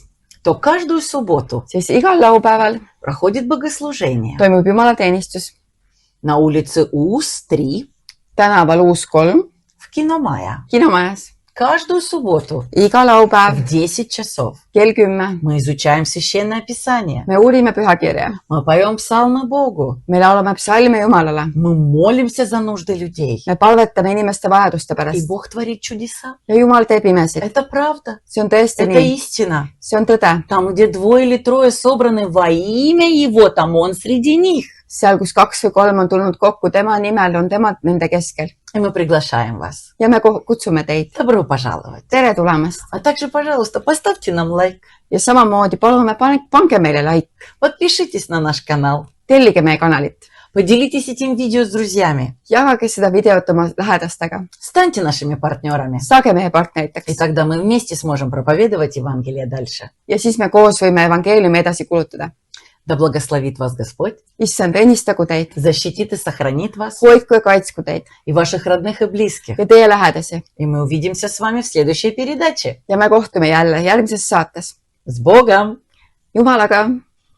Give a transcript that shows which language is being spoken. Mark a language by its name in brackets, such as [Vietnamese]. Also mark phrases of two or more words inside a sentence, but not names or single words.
[Russian] то каждую субботу [Estonian] siis igal laupäeval [Russian] проходит богослужение [Estonian] toimub jumalateenistus [Russian] на улице УУС 3 [Estonian] tänaval Uus 3 [Russian] в в Киномая. [Estonian] kinomajas. [Russian] Каждую субботу [Estonian] Iga laupäev [Russian] в 10 часов [Estonian] kell 10 [Russian] мы изучаем Священное Писание. [Estonian] me uurime pühakirja. [Russian] Мы поем псалмы Богу. [Estonian] Me laulame psalme Jumalale. [Russian] Мы молимся за нужды людей. [Estonian] Me palvetame inimeste vajaduste [Russian] И [Estonian] pärast. [Russian] Бог творит чудеса. [Estonian] Ja Jumal teeb imesid. [Russian] Это правда. [Estonian] See on tõesti [Russian] Это [Estonian] nii. [Russian] истина. [Estonian] See on tõde. [Russian] Там, где 2 или 3 собраны во имя Его, там Он среди них. [Estonian] Seal, kus 2 või 3 on tulnud kokku tema nimel, on tema nende keskel. [Russian] И мы приглашаем вас. [Estonian] Ja me kutsume teid. [Russian] Добро пожаловать. [Estonian] Tere tulemast! [Russian] А также, пожалуйста, поставьте нам лайк. [Estonian] Ja samamoodi palume, pange meile like. [Russian] Подпишитесь на наш канал. [Estonian] Tellige meie kanalit. [Russian] Поделитесь этим видео с друзьями. [Estonian] Jagage seda videot oma lähedastega. [Russian] Станьте нашими партнерами. [Estonian] Saage meie [Russian] И [Estonian] partneriteks. [Russian] тогда мы вместе сможем проповедовать Евангелие дальше. [Estonian] Ja siis me koos võime evangeeliumi edasi kulutada. [Russian] Да благословит вас Господь, [Estonian] Issand, õnnistagu teid. [Russian] защитит и сохранит вас [Estonian] Hoidku ja kaitsku teid. [Russian] и ваших родных и близких. [Estonian] Ja teie lähedasi. [Russian] И мы увидимся с вами в следующей передаче. [Estonian] Ja me kohtume jälle järgmises saates. [Russian] С Богом! [Estonian] Jumalaga!